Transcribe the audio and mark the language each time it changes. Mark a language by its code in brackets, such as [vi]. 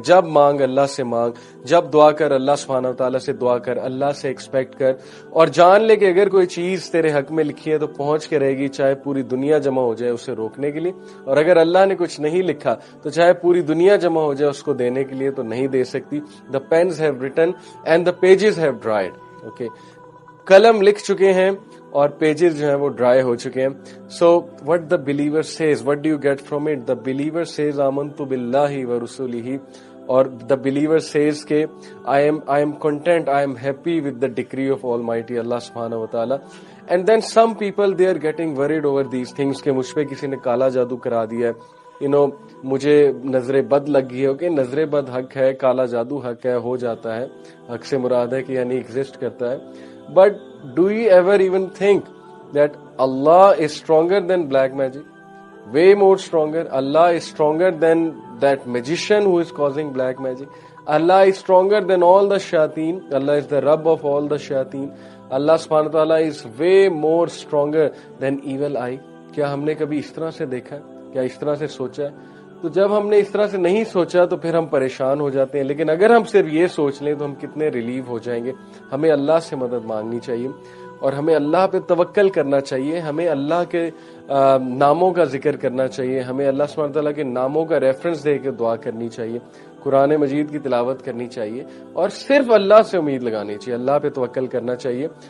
[ur] جب مانگ اللہ سے مانگ, جب دعا کر اللہ سبحانہ وتعالیٰ سے دعا کر, اللہ سے ایکسپیکٹ کر, اور جان لے کہ اگر کوئی چیز تیرے حق میں لکھی ہے تو پہنچ کے رہے گی, چاہے پوری دنیا جمع ہو جائے اسے روکنے کے لیے, اور اگر اللہ نے کچھ نہیں لکھا تو چاہے پوری دنیا جمع ہو جائے اس کو دینے کے لیے تو نہیں دے سکتی. [en] The pens have written and the pages have dried. [ur] Okay, قلم لکھ چکے ہیں اور پیجز جو ہیں وہ ڈرائی ہو چکے ہیں. [en] So what the believer says, what do you get from it? The believer says آمنت باللہ ورسولہ, اور the believer says کہ I am content, I am happy with the decree of almighty اللہ سبحانہ و تعالیٰ. And then some people they are getting worried over these things [ur] کہ مجھ پہ کسی نے کالا جادو کرا دیا ہے, یو نو, مجھے نظر بد لگ گئی ہے. اوکے, نظر بد حق ہے, کالا جادو حق ہے, ہو جاتا ہے, حق سے مراد ہے کہ یعنی ایگزسٹ کرتا ہے. [en] But do you ever even think that Allah is stronger than black magic? Way more stronger. Allah is stronger than that magician who is causing black magic. Allah is stronger than all the shayateen. Allah is the Rabb of all the shayateen. Allah subhanahu wa ta'ala is way more stronger than evil eye. [ur] کیا ہم نے کبھی اس طرح سے دیکھا ہے؟ کیا اس طرح سے سوچا ہے؟ تو جب ہم نے اس طرح سے نہیں سوچا تو پھر ہم پریشان ہو جاتے ہیں. لیکن اگر ہم صرف یہ سوچ لیں تو ہم کتنے ریلیو ہو جائیں گے. ہمیں اللہ سے مدد مانگنی چاہیے, اور ہمیں اللہ پہ توکل کرنا چاہیے, ہمیں اللہ کے ناموں کا ذکر کرنا چاہیے, ہمیں اللہ سبحانہ تعالیٰ کے ناموں کا ریفرنس دے کے دعا کرنی چاہیے, قرآن مجید کی تلاوت کرنی چاہیے, اور صرف اللہ سے امید لگانی چاہیے, اللہ پہ توکل کرنا چاہیے.